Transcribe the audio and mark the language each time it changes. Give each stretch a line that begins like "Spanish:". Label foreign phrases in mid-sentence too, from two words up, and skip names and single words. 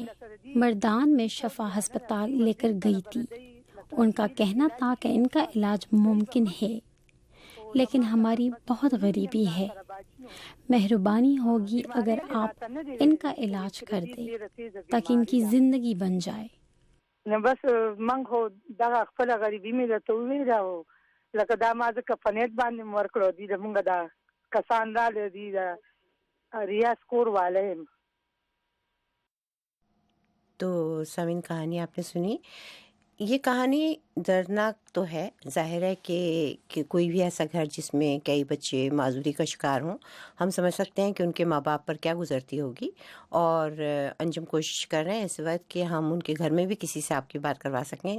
Urdu: مردان میں شفا ہسپتال لے کر گئی تھی، ان کا کہنا تھا کہ ان کا علاج ممکن ہے، لیکن ہماری بہت غریبی ہے۔ مہربانی ہوگی اگر آپ ان کا علاج کر دیں تاکہ ان کی زندگی بن جائے۔
Pashto: بس منګ هو دا خپل غریبي مې درته وویله، او لکه دا ما ځکه په نیټ باندې مې ورکړو، دي زمونږ دا کسان راغلي دي، دا ریاض کور والے یم۔
Urdu: تو سامعین، کہانی آپ نے سنی۔ یہ کہانی دردناک تو ہے، ظاہر ہے کہ کوئی بھی ایسا گھر جس میں کئی بچے معذوری کا شکار ہوں، ہم سمجھ سکتے ہیں کہ ان کے ماں باپ پر کیا گزرتی ہوگی، اور انجم کوشش کر رہے ہیں اس وقت کہ ہم ان کے گھر میں بھی کسی سے آپ کی بات کروا سکیں۔